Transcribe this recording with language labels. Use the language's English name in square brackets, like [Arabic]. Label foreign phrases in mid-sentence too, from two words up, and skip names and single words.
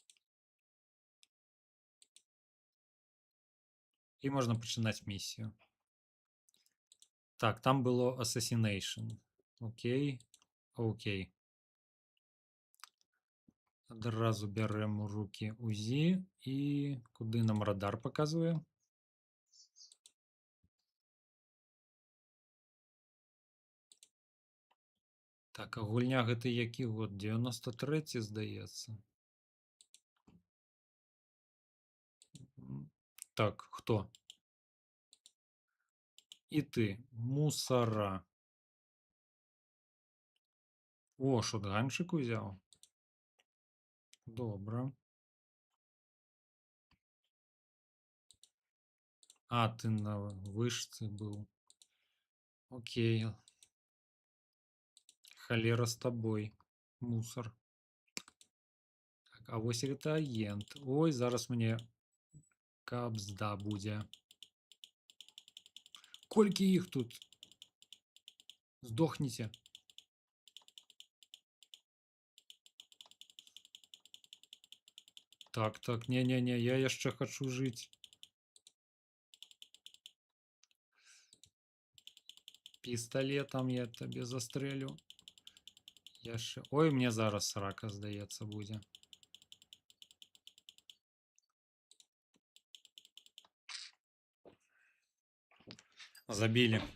[Belarusian] І можна пачынаць місію. Так, там было Assassination. Окей. Окей. Адразу бярем у руки УЗИ. [Ukrainian] І куди нам радар показує? [Belarusian] Так, а гульня гэта які год? 93-й, здаецца. Так, хто? [Ukrainian] І ти. Мусора. О, шотганчик узяв. Добре. А, ти на вишці був. Окей. Холера з тобою. [Belarusian] Мусор. Так, а ось гэта агент. [Ukrainian] Ой, зараз мне кабзда буде. [Belarusian] Колькі їх тут? Здохніце. Так, так, не-не-не, я яшчэ хочу жыць. Пісталетам я табе застрэлю. Яшчэ... Ой, мне зараз срака, здаецца, будзе. Забілі.